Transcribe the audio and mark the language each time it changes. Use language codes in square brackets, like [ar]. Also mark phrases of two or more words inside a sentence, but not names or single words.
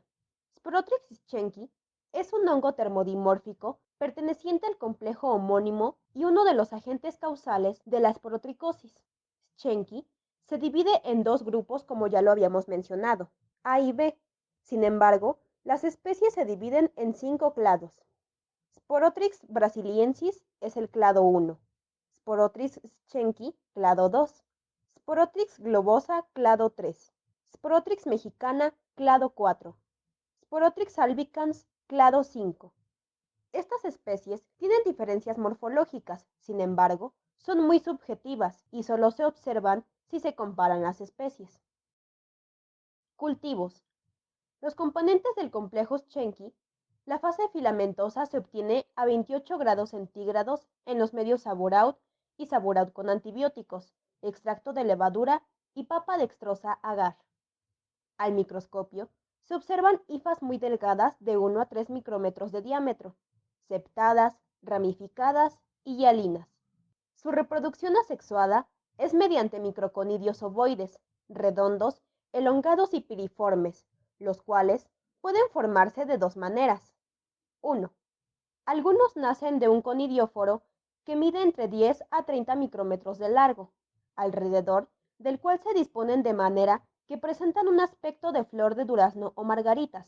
[es] Sporotrix schenki es un hongo termodimórfico perteneciente al complejo homónimo y uno de los agentes causales de la esporotricosis. Schenki se divide en dos grupos como ya lo habíamos mencionado, A y B. Sin embargo, Las especies se dividen en 5 clados. Sporotrix brasiliensis es el clado 1, Sporotrix schenki, clado 2, Sporotrix globosa, clado 3, Sporotrix mexicana, clado 4, Sporotrix albicans, clado 5. Estas especies tienen diferencias morfológicas, sin embargo, son muy subjetivas y solo se observan si se comparan las especies. Cultivos. Los componentes del complejo Schenki, la fase filamentosa se obtiene a 28 grados centígrados en los medios Saborout y Saborout con antibióticos, extracto de levadura y papa dextrosa agar. Al microscopio, se observan hifas muy delgadas de 1 a 3 micrómetros de diámetro, septadas, ramificadas y hialinas. Su reproducción asexuada es mediante microconidios ovoides, redondos, elongados y piriformes, los cuales pueden formarse de dos maneras. 1. Algunos nacen de un conidióforo que mide entre 10 a 30 micrómetros de largo, alrededor del cual se disponen de manera que presentan un aspecto de flor de durazno o margaritas.